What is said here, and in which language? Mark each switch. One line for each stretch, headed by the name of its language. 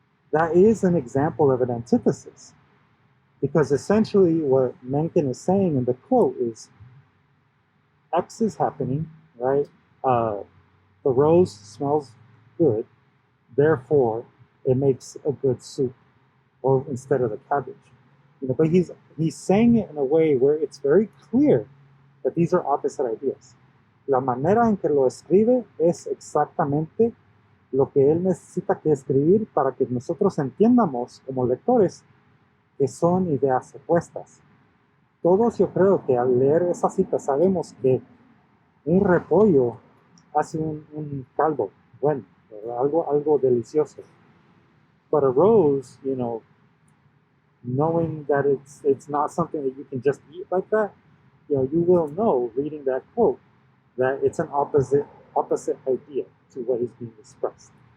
English: That is an example of an antithesis. Because essentially what Mencken is saying in the quote is X is happening, right? The rose smells good, therefore it makes a good soup, or instead of the cabbage. But he's saying it in a way where it's very clear that these are opposite ideas.
Spanish: La manera en que lo escribe es exactamente lo que él necesita que escribir para que nosotros entiendamos como lectores que son ideas opuestas. Todos yo creo que al leer esa cita sabemos que un repollo hace un caldo bueno, algo delicioso.
English: But a rose, knowing that it's not something that you can just eat like that, you will know reading that quote that it's an opposite idea to what is being expressed.